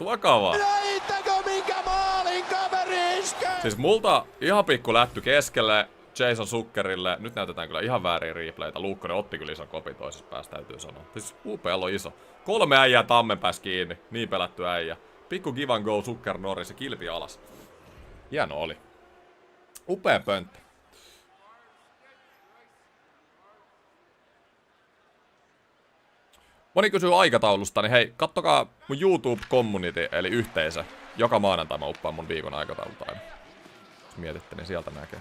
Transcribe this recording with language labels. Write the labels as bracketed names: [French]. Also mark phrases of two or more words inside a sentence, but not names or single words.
[Finnish] Tuokaa vaan. Näittekö minkä maalin kaveri iskee? Siis multa ihan pikku lätty keskelle. Jason Sukkerille. Nyt näytetään kyllä ihan väärin replaytä. Luukkonen otti kyllä ison kopin toisessa päässä, täytyy sanoa. Siis UPL on iso. 3 äijää tammen päässä kiinni. Niin pelätty äijä. Pikku [English] give and go, [Finnish] Sukker, Norris ja kilpi alas. Hieno oli. Upea pönttö. Moni kysyy aikataulusta, niin hei, kattokaa mun YouTube-community, eli yhteisö. Joka maanantai mä uppaan mun viikon aikataulta aina. Jos mietitte, niin sieltä näkee.